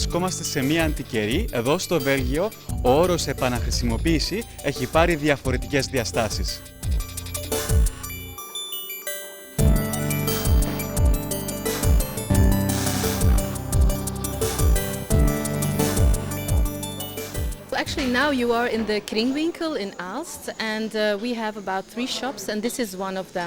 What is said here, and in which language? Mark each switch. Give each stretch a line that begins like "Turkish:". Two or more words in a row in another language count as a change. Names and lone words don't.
Greek: βρισκόμαστε σε μία αντικαιρή, εδώ στο Βέλγιο ο όρος επαναχρησιμοποίηση έχει πάρει διαφορετικές διαστάσεις.
English: Actually, now you are in the Kringwinkel in Aalst, and we have about 3 shops, and this is one of them.